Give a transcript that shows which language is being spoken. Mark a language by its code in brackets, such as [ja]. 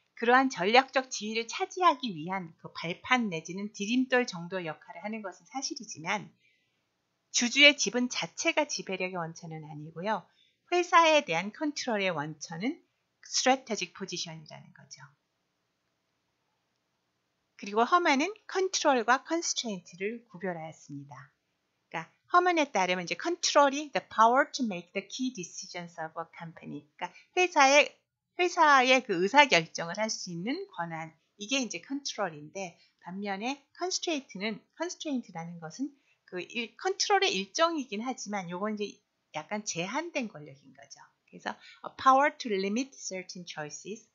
[ko] 그러한 전략적 지위를 차지하기 위한 그 발판 내지는 디딤돌 정도의 역할을 하는 것은 사실이지만 주주의 지분 자체가 지배력의 원천은 아니고요. 회사에 대한 컨트롤의 원천은 [en] strategic position [ko] 이라는 거죠. 그리고 허만은 컨트롤과 constraint를 구별하였습니다. 그러니까 허만에 따르면 이제 컨트롤이 [en] the power to make the key decisions of a company. [ko] 그러니까 회사의 그 의사 결정을 할 수 있는 권한. 이게 이제 컨트롤인데 반면에 constraint라는 것은 그 컨트롤의 일종이긴 하지만 요건 이제 약간 제한된 권력인 거죠. 그래서 [en] a power to limit certain choices.